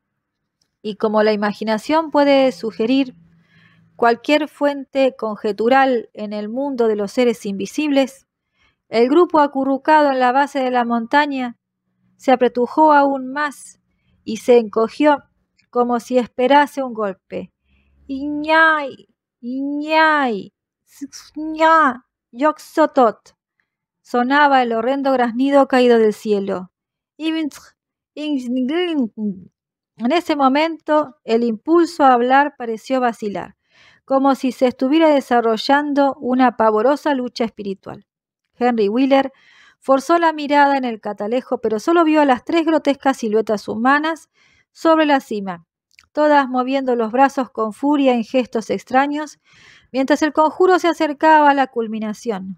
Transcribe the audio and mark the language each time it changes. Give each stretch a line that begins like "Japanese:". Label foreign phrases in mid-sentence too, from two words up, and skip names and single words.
Spanish: Y como la imaginación puede sugerir cualquier fuente conjetural en el mundo de los seres invisibles, el grupo acurrucado en la base de la montaña se apretujó aún más y se encogió como si esperase un golpe. ¡Iñay! ¡Iñay! ¡Sña! ¡Yoxotot! Sonaba el horrendo graznido caído del cielo. En ese momento, el impulso a hablar pareció vacilar, como si se estuviera desarrollando una pavorosa lucha espiritual. Henry Wheeler forzó la mirada en el catalejo, pero solo vio a las tres grotescas siluetas humanas sobre la cima, todas moviendo los brazos con furia en gestos extraños, mientras el conjuro se acercaba a la culminación.